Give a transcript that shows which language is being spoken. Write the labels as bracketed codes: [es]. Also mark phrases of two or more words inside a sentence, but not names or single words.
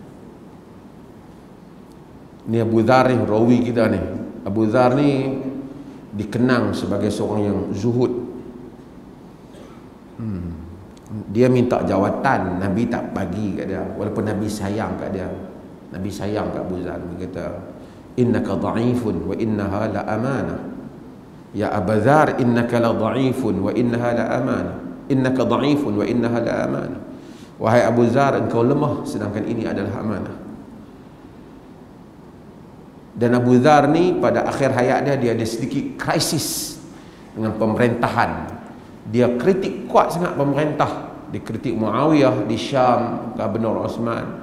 [ms] Ni Abu Zar ni rawi kita ni. Abu Zar ni dikenang sebagai seorang yang zuhud. Dia minta jawatan, Nabi tak bagi kat dia, walaupun Nabi sayang kat dia. Nabi sayang kat Abu Zar. Dia kata, [ar] إنك ضعيف وإنها لأمانة. يا أبا ذر إنك لضعيف وإنها لأمانة. إنك ضعيف وإنها لأمانة. [ms] Wahai Abu Zar, engkau lemah sedangkan ini adalah amanah. Dan Abu Zar ni pada akhir hayat dia ada sedikit krisis dengan pemerintahan. Dia kritik kuat sangat pemerintah. Dia kritik Muawiyah di Syam, Gubernur Osman.